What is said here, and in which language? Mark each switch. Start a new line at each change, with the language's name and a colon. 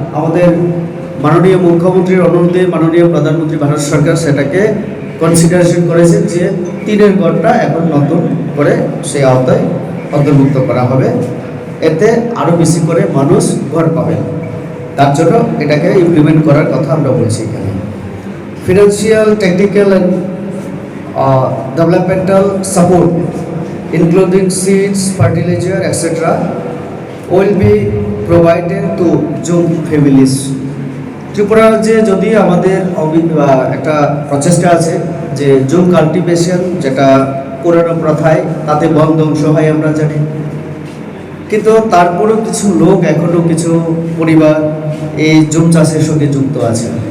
Bangla: আমাদের মাননীয় মুখ্যমন্ত্রীর অনুরোধে মাননীয় প্রধানমন্ত্রী ভারত সরকার সেটাকে কনসিডারেশন করেছেন যে টিনের ঘরটা এখন নতুন করে সেই আওতায় অন্তর্ভুক্ত করা হবে, এতে আরও বেশি করে মানুষ ঘর পাবেন। তার জন্য এটাকে ইমপ্লিমেন্ট করার কথা আমরা বলছি এখানে।
English: Financial, technical and developmental support including seeds, fertilizer, etc. will be provided to Jung families.
Bangla: Tripura রাজ্যে যদি আমাদের একটা প্রচেষ্টা আছে যে জুম কাল্টিভেশন, যেটা পুরনো প্রথায় তাতে বন ধ্বংস হয় আমরা জানি, কিন্তু তারপরেও কিছু লোক, এখনও কিছু পরিবার এই জুম চাষের সঙ্গে যুক্ত আছে।